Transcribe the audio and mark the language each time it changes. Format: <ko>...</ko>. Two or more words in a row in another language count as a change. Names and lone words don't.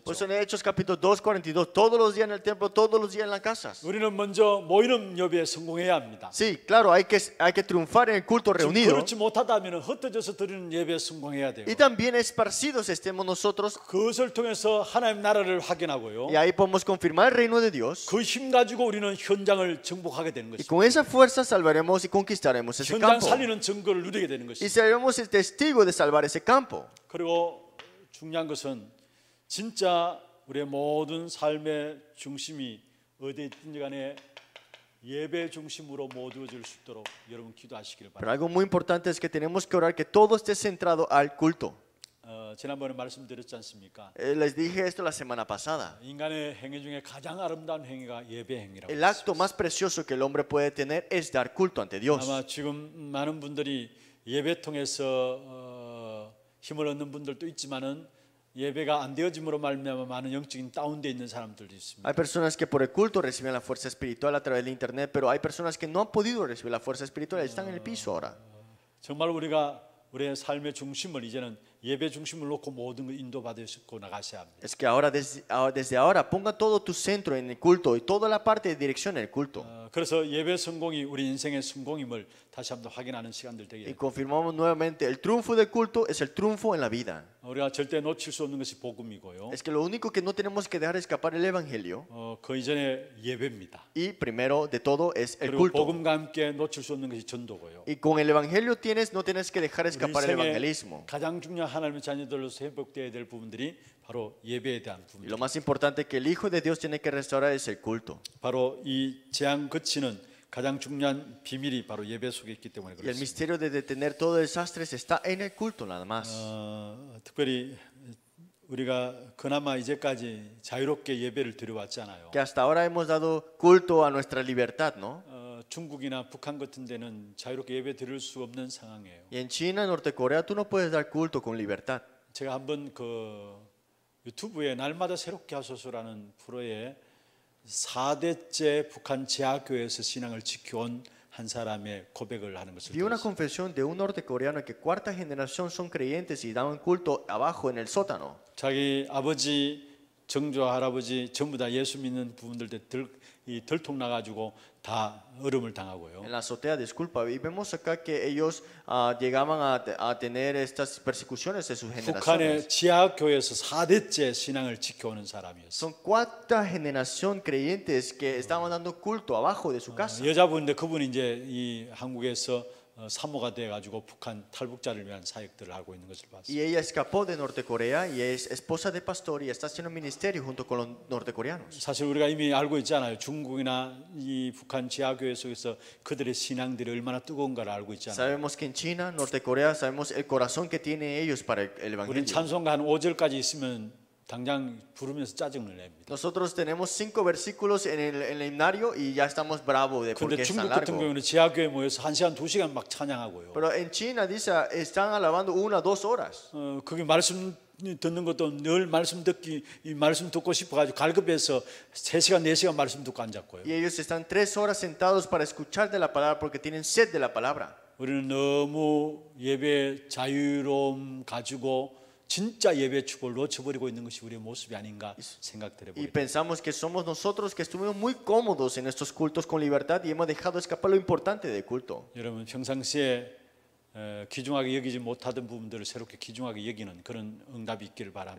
<es>Por eso en Hechos capítulo 2, 42, todos los días en el templo, todos los días en las casas.</es> <ko>우리는 먼저 모이는 예배에 성공해야 합니다.</ko> <es>Sí, claro, hay que triunfar en el culto</es> <ko>지금</ko> <es>reunido.</es> <ko>그렇지 못하다면 흩어져서 드리는 예배에 성공해야 돼요.</ko> <es>Y también esparcidos estemos nosotros.</es> <ko>그것을 통해서 하나님 나라를 확인하고요.</ko> <es>Y ahí podemos confirmar el reino de Dios.</es> <ko>그 힘 가지고 우리는 현장을 정복하게 되는</ko> <es>Y</es> <ko>것입니다.</ko> <es>con esa fuerza salvaremos y conquistaremos ese</es> <ko>현장</ko> <es>campo.</es> <ko>살리는 증거를 누리게 되는</ko> <es>Y</es> <ko>것입니다.</ko> <es>seremos el testigo de salvar ese campo.</es> <ko>그리고 중요한 것은 진짜 우리의 모든 삶의 중심이 어디에 있든지 간에 예배 중심으로 모두어질 수 있도록 여러분 기도하시기를</ko> <es>Pero</es> <ko>바랍니다.</ko> <es>algo muy importante es que tenemos que orar que todo esté centrado al culto.</es> <ko>지난번에 말씀드렸지 않습니까?</ko> <es>Les dije esto la semana pasada.</es> <ko>인간의 행위 중에 가장 아름다운 행위가 예배 행위라고</ko> <es>El acto más precioso que el hombre puede tener es dar culto ante Dios.</es> <ko>아마 지금 많은 분들이 예배 통해서 힘을 얻는 분들도 있지만은 예배가 안 되어짐으로 말미암아 많은 영적인 다운돼 있는 사람들도 있습니다.</ko> <es>Hay personas que por el culto reciben la fuerza espiritual a través de internet, pero hay personas que no han podido recibir la fuerza espiritual, están en el piso ahora.</es> <ko>정말 우리가 우리의 삶의 중심을 이제는 예배 중심을 놓고 모든 걸 인도받으시고 나가셔야 합니다.</ko> <es>Es que ahora desde ahora ponga todo tu centro en el culto y toda la parte de dirección en el culto.</es> <ko>그래서 예배 성공이 우리 인생의 성공임을 다시 한번 확인하는 시간들 되게.</ko> <es>Y confirmamos nuevamente, el triunfo del culto es el triunfo en la vida.</es> <ko>우리가 절대 놓칠 수 없는 것이 복음이고요.</ko> <es>Es que lo único que no tenemos que dejar escapar el evangelio.</es> <ko>그 이전에 예배입니다.</ko> <es>Y primero de todo es el</es> <ko>그리고</ko> <es>culto.</es> <ko>복음과 함께 놓칠 수 없는 것이 전도고요.</ko> <es>Y con el evangelio no tienes que dejar</es> <ko>우리</ko> <es>escapar el</es> <ko>인생의</ko> <es>evangelismo.</es> <ko>가장 중요한 하나님의 자녀들로서 회복되어야 될 부분들이 바로 예배에 대한</ko> <es>Y</es> <ko>부분입니다.</ko> <es>lo más importante que el Hijo de Dios tiene que restaurar es el culto.</es> <ko>바로 이 재앙 거치는 가장 중요한 비밀이 바로 예배 속에 있기 때문에</ko> <es>Y el</es> <ko>그렇습니다.</ko> <es>misterio de detener todo desastre está en el culto nada más.</es> <ko>특별히 우리가 그나마 이제까지 자유롭게 예배를 드려왔잖아요.</ko> <es>Que hasta ahora hemos dado culto a nuestra libertad, ¿no?</es> <ko>중국이나 북한 같은 데는 자유롭게 예배 드릴 수 없는 상황이에요.</ko> <es>Y en China, Norte Corea, tú no puedes dar culto con libertad.</es> <ko>제가 한번 그 유튜브에 날마다 새롭게 하소서라는 프로에 4대째 북한 제하교회에서 신앙을 지켜온 한 사람의 고백을 하는 것을</ko> <es>Vi una</es> <ko>들었어요.</ko> <es>confesión de un nortecoreano que cuarta generación son creyentes y daban culto abajo en el sótano.</es> <ko>자기 아버지, 정조 할아버지 전부 다 예수 믿는 부분들 들통 나가지고 다 어려움을 당하고요.</ko> <es>En la azotea, disculpa, y vemos acá que ellos llegaban a tener estas persecuciones de sus generaciones.</es> <ko>북한의 지하교회에서 4대째 신앙을 지켜오는 사람이었어요.</ko> <es>Son cuarta generación creyentes que estaban dando culto abajo de su casa.</es> <ko>여자분인데 그분이 이제 이 한국에서 사모가 돼가지고 북한 탈북자를 위한 사역들을 하고 있는 것을 봤어요.</ko> <es>Y ella escapó de Norte Corea y es esposa de pastor y está haciendo ministerio junto con los nortecoreanos.</es> <ko>사실 우리가 이미 알고 있잖아요. 중국이나 이 북한 지하교회 속에서 그들의 신앙들이 얼마나 뜨거운가를 알고 있잖아요.</ko> <es>Sabemos que en China, Norte Corea, sabemos el corazón que tienen ellos para el</es> <ko>우리는</ko> <es>evangelio.</es> <ko>찬송가 한 5절까지 있으면 당장 부르면서 짜증을 냅니다.</ko> <es>Nosotros tenemos 5 versículos en el himnario y ya estamos bravos de por</es> <ko>그런데</ko> <es>qué es tan</es> <ko>중국 같은</ko> <es>largo.</es> <ko>경우는 지하교회 모여서 1시간, 2시간 막 찬양하고요.</ko> <es>Pero en China dice, están alabando 1 2 horas.</es> <ko>그게 말씀 듣는 것도 늘 말씀 듣고 싶어가지고 갈급해서 3시간, 4시간 말씀 듣고 앉았고요.</ko> <es>Y ellos están 3 horas sentados para escuchar de la palabra porque tienen sed de la palabra.</es> <ko>우리는 너무 예배 자유로움 가지고 진짜 예배 축복을 놓쳐버리고 있는 것이 우리의 모습이 아닌가 생각들해</ko> <es>Y</es> <ko>봅니다.</ko> <es>pensamos que somos nosotros que estuvimos muy cómodos en estos cultos con libertad y hemos dejado escapar lo importante del culto.</es> <ko>여러분 평상시에 귀중하게 여기지 못하던 부분들을 새롭게 귀중하게 여기는 그런 응답이 있기를 바랍니다.</ko>